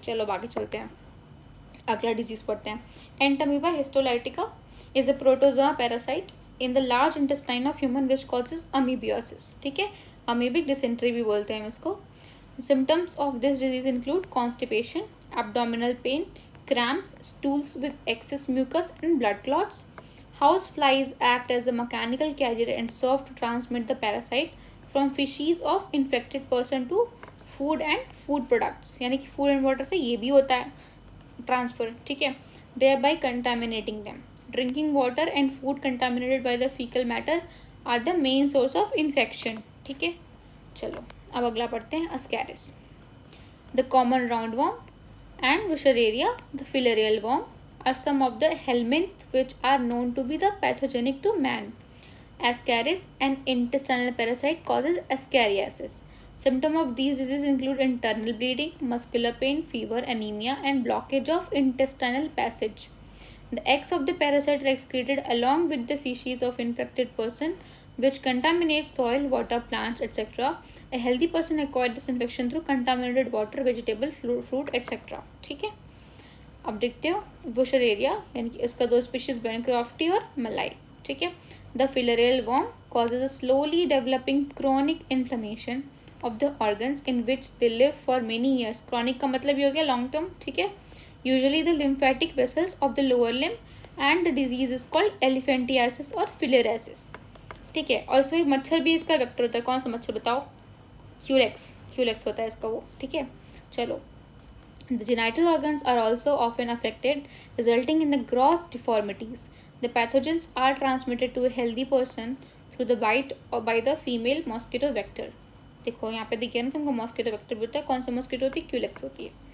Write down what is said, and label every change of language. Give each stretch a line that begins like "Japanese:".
Hindi: चलो बाकी चलते हैं, अगला डिजीज पढ़ते हैं.
English: Entamoeba histolytica is a protozoa parasite in the large intestine of human which causes amoebiasis.
Hindi: ठीक है. अमीबिक डिसेंट्री भी बोलते हैं इसको.
English: Symptoms of this disease include constipation, abdominal pain, cramps, stools with excess mucus and blood clots. House flies act as a mechanical carrier and serve to transmit the parasite from feces of infected person to food and food products.
Hindi: यानी कि
English: food and water
Hindi: से ये भी होता है transfer, ठीक है,
English: thereby contaminating them. Drinking water and food contaminated by the fecal matter are the main source of infection.
Hindi: ठीक है, चलो अब अगला पढ़ते हैं ascaris.
English: The common roundworm and Wuchereria, the filarial worm, are some of the helminth which are known to be the pathogenic to man. Ascaris, an intestinal parasite, causes ascariasis. Symptoms of these diseases include internal bleeding, muscular pain, fever, anemia, and blockage of intestinal passage. The eggs of the parasite are excreted along with the feces of infected person, which contaminates soil, water, plants, etc. A healthy person acquired this infection through contaminated water, vegetable, fruit, etc.
Hindi: ठीक है, अब देखते हो Wuchereria, यानी कि इसका दो species बेनक्रॉफ्टी और मलाई. ठीक है,
English: The filarial worm causes a slowly developing chronic inflammation of the organs in which they live for many years.
Hindi: Chronic का मतलब ये हो गया long term. ठीक है,
English: usually the lymphatic vessels of the lower limb, and the disease is called elephantiasis or filariasis.
Hindi: ठीक है, और सही मच्छर भी इसका वेक्टर होता है. कौन सा मच्छर बताओ? क्यूलेक्स होता है इसका वो. ठीक है, चलो.
English: The genital organs are also often affected, resulting in the gross deformities. The pathogens are transmitted to a healthy person through the bite or by the female mosquito vector.
Hindi: देखो यहाँ पे दिखे ना तुमको मॉस्किटो वेक्टर भी होता है. कौन सी मॉस्किटो होती है? क्यूलेक्स होती है.